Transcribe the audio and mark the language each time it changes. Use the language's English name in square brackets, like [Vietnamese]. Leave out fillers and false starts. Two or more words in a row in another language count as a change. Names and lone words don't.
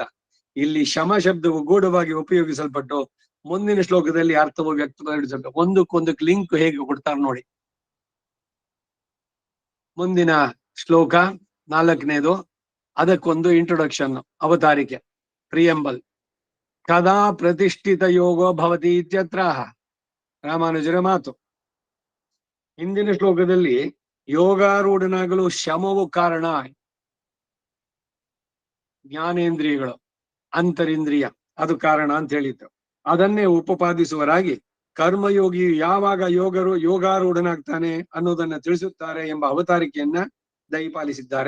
[Kannada] ಇಲ್ಲಿ ಶಮ ಶಬ್ದವು ಗೂಢವಾಗಿ ಉಪಯೋಗಿಸಲ್ಪಟ್ಟು ಮುಂದಿನ ಶ್ಲೋಕದಲ್ಲಿ ಅರ್ಥವು ವ್ಯಕ್ತಪಡಿಸಲ್ಪಟ್ಟು ಒಂದಕ್ಕೊಂದಕ್ಕೆ ಲಿಂಕ್ ಹೇಗೆ ಕೊಡ್ತಾರೆ ನೋಡಿ. ಮುಂದಿನ ಶ್ಲೋಕ 4ನೇದು, ಅದಕ್ಕೊಂದು ಇಂಟ್ರೊಡಕ್ಷನ್, ಅವತಾರಿಕೆ, ಪ್ರಿಯಂಬಲ್. [Sanskrit] ಕದಾ ಪ್ರತಿಷ್ಠಿತ ಯೋಗೋ ಭವತಿ ಇತ್ಯತ್ರ [Kannada] ರಾಮಾನುಜರ ಮಾತು. ಹಿಂದಿನ ಶ್ಲೋಕದಲ್ಲಿ ಯೋಗಾರೂಢನಾಗಲು ಶಮವು ಕಾರಣ, ಜ್ಞಾನೇಂದ್ರಿಯಗಳು, ಅಂತರಿಂದ್ರಿಯ ಅದು ಕಾರಣ ಅಂತ ಹೇಳಿತ್ತು. ಅದನ್ನೇ ಉಪಪಾದಿಸುವರಾಗಿ ಕರ್ಮಯೋಗಿಯು ಯಾವಾಗ ಯೋಗಾರೂಢನಾಗ್ತಾನೆ ಅನ್ನೋದನ್ನ ತಿಳಿಸುತ್ತಾರೆ ಎಂಬ ಅವತಾರಿಕೆಯನ್ನ ದಯಪಾಲಿಸಿದ್ದಾರೆ.